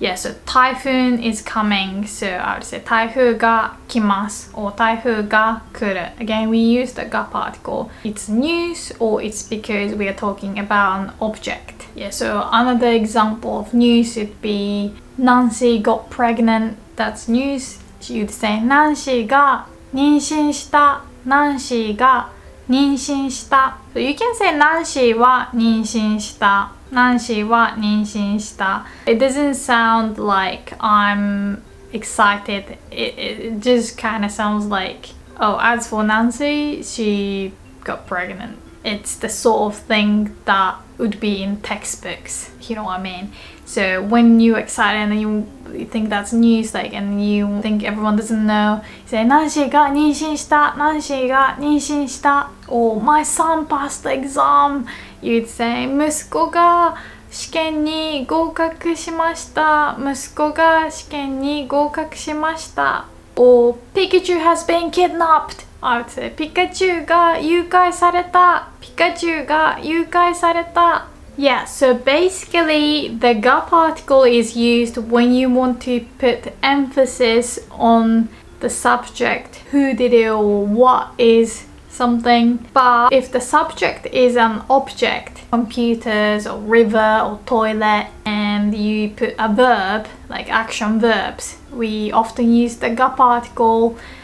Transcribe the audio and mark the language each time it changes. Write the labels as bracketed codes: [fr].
[en] Yeah, so typhoon is coming, so I would say [ja] 台風が来ます [en] or [ja] 台風が来る。 [en] Again, we use the ga particle. It's news or it's because we are talking about an object. Yeah, so another example of news would be Nancy got pregnant. That's news. You'd say [ja] ナンシーが妊娠した。ナンシーが妊娠した。 [en] So you can say [ja] ナンシーは妊娠した。ナンシーは妊娠した。 [en] It doesn't sound like I'm excited. It just kind of sounds like, oh, as for Nancy, she got pregnant. It's the sort of thing that would be in textbooks, you know what I mean? So when you're excited and you think that's news, like, and you think everyone doesn't know, you say [ja] ナンシーが妊娠した。ナンシーが妊娠した。 [en] Or my son passed the exam. You'd say [ja] 息子が試験に合格しました。息子が試験に合格しました。 [en] Or Pikachu has been kidnapped. I would say [ja] ピカチュウが誘拐された。ピカチュウが誘拐された。 [en] Yeah, so basically the ga particle is used when you want to put emphasis on the subject, who did it or what is something. But if the subject is an object, computers or river or toilet, and you put a verb, like action verbs, we often use the ga particle.